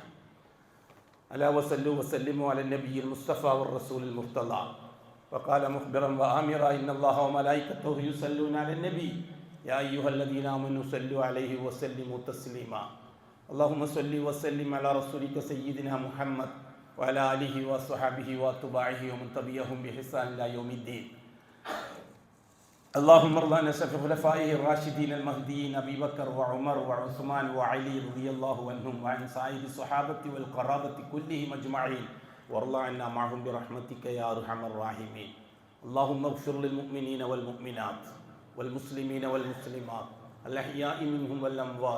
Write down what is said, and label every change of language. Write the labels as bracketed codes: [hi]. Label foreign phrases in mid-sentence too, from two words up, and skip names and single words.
[ar] ألا وصلوا وسلموا على النبي المصطفى والرسول المرتضى وقال مخبرا وآمرا إن الله وملائكته يصلون على النبي يا أيها الذين آمنوا صلوا عليه وسلموا تسليما اللهم صل وسلم على رسولك سيدنا محمد وعلى آله وصحبه وأتباعه ومن تبعهم بإحسان إلى يوم الدين. اللهم ارض عن خلفائه الراشدين المهديين ابي بكر وعمر وعثمان وعلي رضي الله عنهم وعن سائر الصحابه والقرابه كلهم اجمعين وارض عنا معهم برحمتك يا ارحم الراحمين. اللهم اغفر للمؤمنين والمؤمنات والمسلمين والمسلمات الاحياء منهم والاموات.